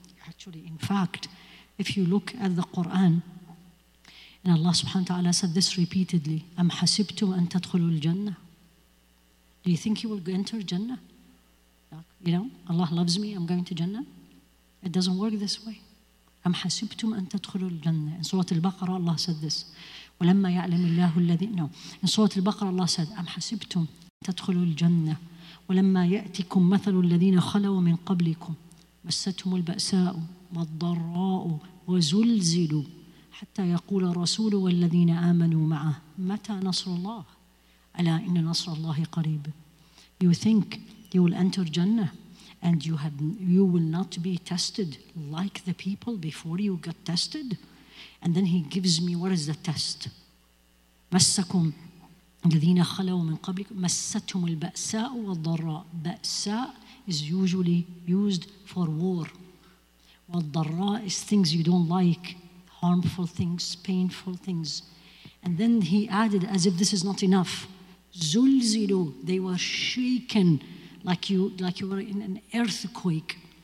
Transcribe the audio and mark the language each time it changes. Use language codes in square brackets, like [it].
[en] Actually, in fact, if you look at the Quran, and Allah subhanahu wa ta'ala said this repeatedly, [ar] أَمْ حَسِبْتُمْ أَن تَدْخُلُوا الْجَنَّةِ. [en] Do you think you will enter Jannah? You know, Allah loves me, I'm going to Jannah. It doesn't work this way. [ar] أَمْ حَسِبْتُمْ أَن تَدْخُلُوا الْجَنَّةِ. [en] In Surah Al-Baqarah, Allah said this. [ar] وَلَمَّا يَعْلَمِ اللَّهُ الَّذِينَ. [en] No. In Surah Al-Baqarah, Allah said, [ar] أَمْ حَسِبْتُمْ تَدْخُلُوا الْجَنَّةِ وَلَمَّا يَأْتِكُمْ مَثَلُ الَّذِينَ خَلَوْا مِنْ قَبْلِكُمْ مَسَّتْهُمُ الْبَأْسَاءُ وَالضَّرَّاءُ وَزُلْزِلُوا حتى يقول الرسول والذين آمنوا معه متى نصر الله ألا إن نصر الله قريب. [en] You think you will enter Jannah and you will not be tested like the people before you got tested? And then he gives me, what is the test? [ar] مسكم الذين خلوا من قبلكم مستهم البأساء والضراء. [en] بأساء is usually used for war. والضراء is things you don't like, harmful things, painful things. And then he added, as if this is not enough, zulzilu, they were shaken like you were in an earthquake.